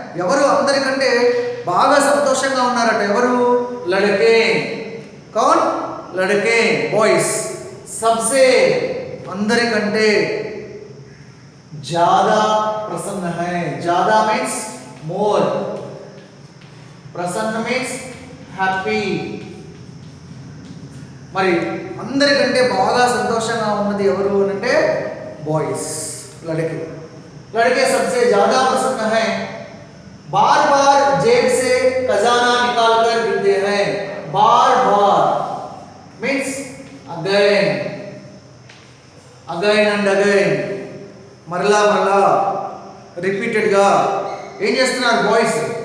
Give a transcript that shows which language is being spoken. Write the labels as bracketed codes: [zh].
[te] ఎవరు అందరికంటే బాగా సంతోషంగా ఉన్నారట? ఎవరు? [hi] लड़के। कौन? लड़के, बॉयज। सबसे [te] అందరికంటే [hi] ज्यादा प्रसन्न है। ज्यादा मीन्स मोर, प्रसन्न मीन्स హ్యాపీ। [te] మరి అందరికంటే బాగా సంతోషంగా ఉన్నది ఎవరు అంటే బాయ్స్, लड़के। [hi] लड़के सबसे ज्यादा प्रसन्न हैं। बार बार जेब से खजाना निकाल कर गिनते हैं। बार बार means again, again and again, मरला मरला, रिपीटेड गा [te] ఏం చేస్తున్నారు బాయ్స్?